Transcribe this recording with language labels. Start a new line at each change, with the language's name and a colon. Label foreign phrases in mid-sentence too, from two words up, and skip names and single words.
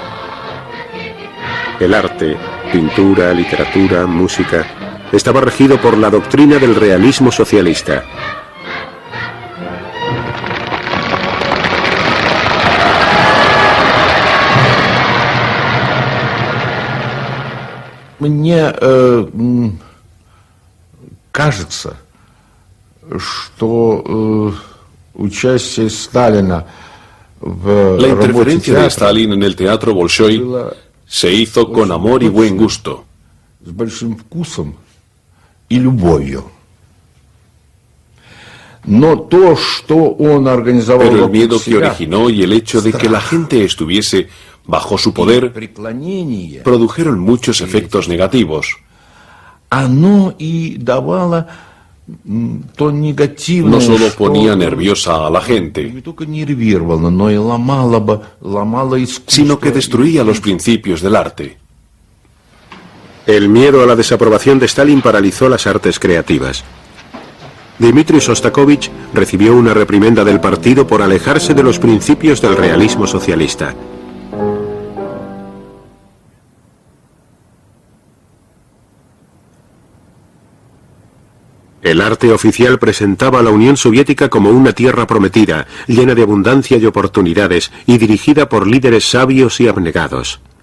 Spanish: El arte, pintura, literatura, música, estaba regido por la doctrina del realismo socialista.
Russian: Мне кажется, что участие Сталина в
Spanish: La interferencia de Stalin en el teatro Bolshoi se hizo con amor y buen gusto.
Russian: с большим вкусом и любовью. Но то, что он организовал
Spanish: Pero el
Russian: вокруг
Spanish: miedo que
Russian: себя,
Spanish: originó y el hecho de que la gente estuviese bajo su poder
Russian: преклонение,
Spanish: produjeron muchos efectos negativos.
Russian: оно и давало то негативное,
Spanish: No solo
Russian: что
Spanish: ponía nerviosa a la gente,
Russian: не только нервировало, но и ломало искусство.
Spanish: sino que destruía los principios del arte. El miedo a la desaprobación de Stalin paralizó las artes creativas. Dmitri Shostakovich recibió una reprimenda del partido por alejarse de los principios del realismo socialista. El arte oficial presentaba a la Unión Soviética como una tierra prometida, llena de abundancia y oportunidades, y dirigida por líderes sabios y abnegados.